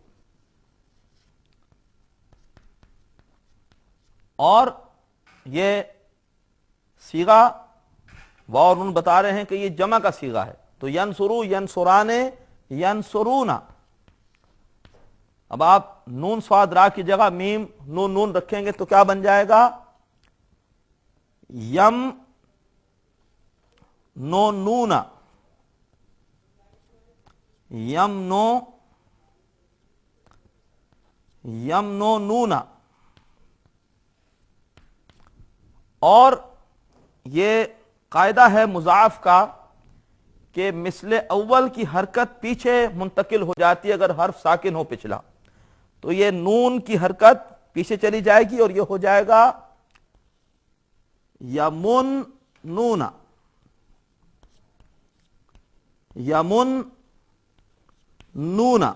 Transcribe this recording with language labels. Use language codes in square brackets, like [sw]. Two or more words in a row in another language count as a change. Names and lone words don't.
[ur] اور یہ صیغہ واو اور نون بتا رہے ہیں کہ یہ جمع کا صیغہ ہے، تو [ar] ینصرو، ینصرانے، ینصرونا۔ [ur] اب آپ نون صاد را کی جگہ میم نون نون رکھیں گے تو کیا بن جائے گا؟ [ar] یم نو نونا، یم نو، یم نو نونا۔ [ur] اور یہ قاعدہ ہے مضاعف کا کہ مثل اول کی حرکت پیچھے منتقل ہو جاتی ہے اگر حرف ساکن ہو پچھلا، تو یہ نون کی حرکت پیچھے چلی جائے گی اور یہ ہو جائے گا [ar] یمن نونا، یمن نونا۔